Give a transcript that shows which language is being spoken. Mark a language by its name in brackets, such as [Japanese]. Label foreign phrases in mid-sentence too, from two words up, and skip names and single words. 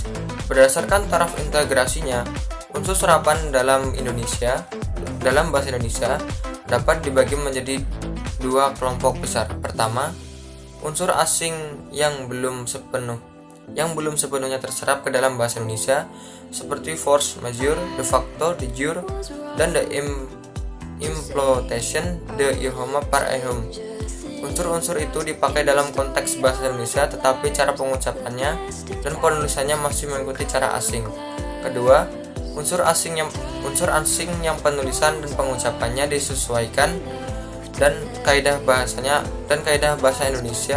[Indonesian] Berdasarkan taraf integrasinya, unsur serapan dalam bahasa Indonesia dapat dibagi menjadi dua kelompok besar. Pertama, unsur asing yang belum sepenuhnya terserap ke dalam bahasa Indonesia, seperti [French] force majeure, [Latin] de facto, de jure, [Indonesian] dan [French] de imploitation de idioma par exemple. [Indonesian] Unsur-unsur itu dipakai dalam konteks bahasa Indonesia, tetapi cara pengucapannya dan penulisannya masih mengikuti cara asing. Kedua, unsur asing yang penulisan dan pengucapannya disesuaikan dan kaidah bahasa Indonesia.